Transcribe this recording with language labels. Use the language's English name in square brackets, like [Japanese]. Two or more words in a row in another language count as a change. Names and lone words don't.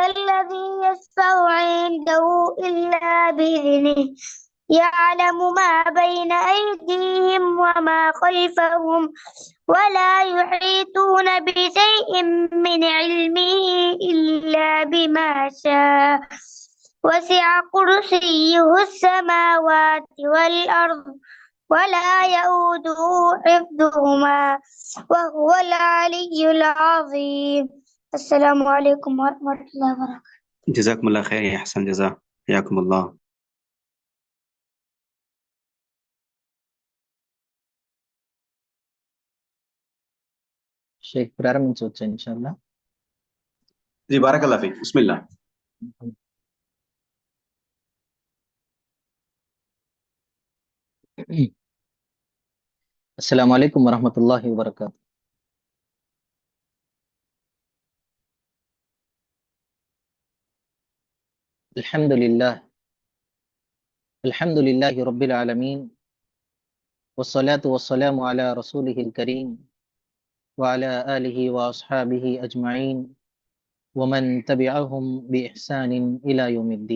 [Arabic] الذي يشفع عنده إلا بإذنه يعلم ما بين أيديهم وما خلفهم ولا يحيطون بشيء من علمه إلا بما شاء وسع كرسيه السماوات والأرض ولا يؤوده حفظهما وهو العلي العظيم. السلام عليكم ورحمة الله وبركاته. جزاكم الله خير يا حسن جزا حياكم الله. [Telugu] షేక్ ప్రారంభించవచ్చు ఇన్షాల్లా. [Arabic] جي بارك الله فيك. بسم الله. السلام عليكم ورحمة الله وبركاته. الحمد لله رب العالمين، والصلاة والسلام على رسوله الكريم وعلى آله وأصحابه أجمعين ومن تبعهم بإحسان إلى يوم الدين.